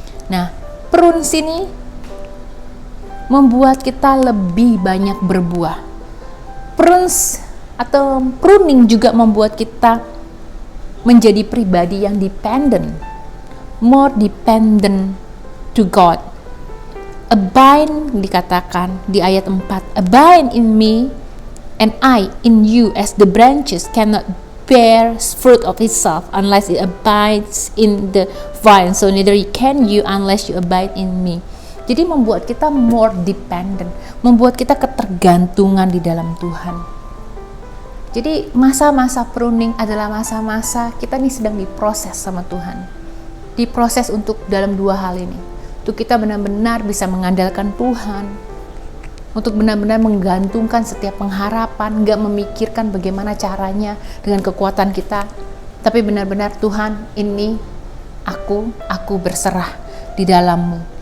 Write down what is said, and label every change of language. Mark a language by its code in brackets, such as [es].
[id] Nah, prunes ini membuat kita lebih banyak berbuah. Prunes atau pruning juga membuat kita menjadi pribadi yang dependent, [en] more dependent to God. Abide [id] dikatakan di ayat 4, [en] abide in me and I in you, as the branches cannot bear fruit of itself unless it abides in the vine, so neither can you unless you abide in me. [id] Jadi membuat kita [en] more dependent, [id] membuat kita ketergantungan di dalam Tuhan. Jadi masa-masa pruning adalah masa-masa kita nih sedang diproses sama Tuhan. Diproses untuk dalam dua hal ini. Untuk kita benar-benar bisa mengandalkan Tuhan, untuk benar-benar menggantungkan setiap pengharapan, gak memikirkan bagaimana caranya dengan kekuatan kita, tapi benar-benar Tuhan, ini aku berserah di dalam-Mu.